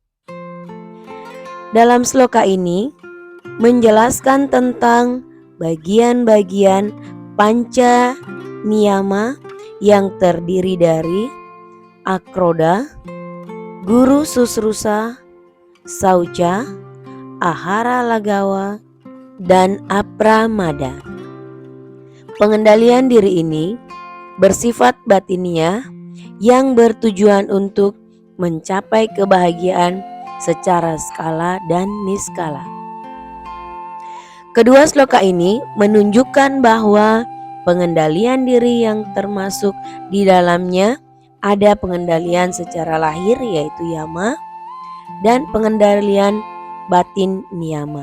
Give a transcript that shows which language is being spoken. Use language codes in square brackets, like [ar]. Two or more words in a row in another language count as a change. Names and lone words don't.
[id] Dalam sloka ini menjelaskan tentang bagian-bagian panca niyama yang terdiri dari akroda, guru susrusa, sauca, ahara lagawa, dan apramada. Pengendalian diri ini bersifat batiniah yang bertujuan untuk mencapai kebahagiaan secara skala dan niskala. Kedua sloka ini menunjukkan bahwa pengendalian diri yang termasuk di dalamnya ada pengendalian secara lahir yaitu yama dan pengendalian batin niyama.